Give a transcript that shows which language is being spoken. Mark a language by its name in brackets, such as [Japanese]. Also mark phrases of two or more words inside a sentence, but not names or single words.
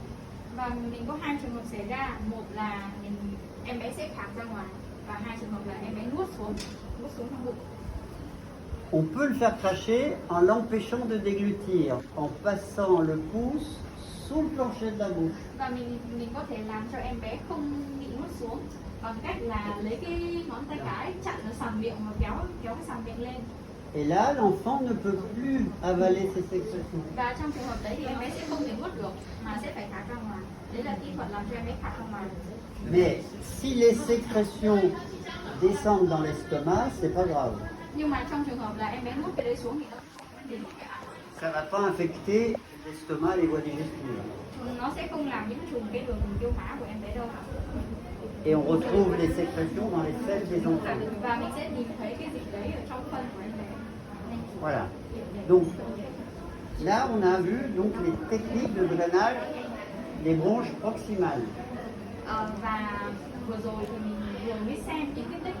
[Vietnamese] Và mình có hai trường hợp xảy ra, một là em bé sẽ khạc ra ngoài, và hai trường hợp là em bé nuốt xuống trong bụng. [French] On peut le faire cracher en l'empêchant de déglutir, en passant le pouce sous le plancher de la bouche. [Vietnamese] Và mình có thể làm cho em bé không bị nuốt xuống bằng cách là lấy cái ngón tay cái chặn ở sàn miệng và kéo cái sàn miệng lên. [French] Et là, l'enfant ne peut plus avaler ses sécrétions. [Vietnamese] Và trong trường hợp đấy thì em bé sẽ không thể nuốt được mà sẽ phải khạc ra ngoài. Đấy là kỹ thuật làm cho em bé khạc ra ngoài. [French] Mais si les sécrétions descendent dans l'estomac, c'est pas grave. [Vietnamese] Nhưng mà trong trường hợp là em bé nuốt cái đấy xuống thì [French] Ça va pas infecter l'estomac, les voies digestives. [Vietnamese] nó sẽ không làm nhiễm trùng cái đường tiêu hóa của em bé đâu. [French] Et on retrouve les sécrétions dans les selles des enfants. [Vietnamese] Và mình sẽ nhìn thấy cái dịch đấy ở trong phân của em bé. [French] Voilà. Donc là, on a vu donc les techniques de drainage des bronches proximales. [Vietnamese] Và vừa rồi thì mình vừa mới xem những cái technique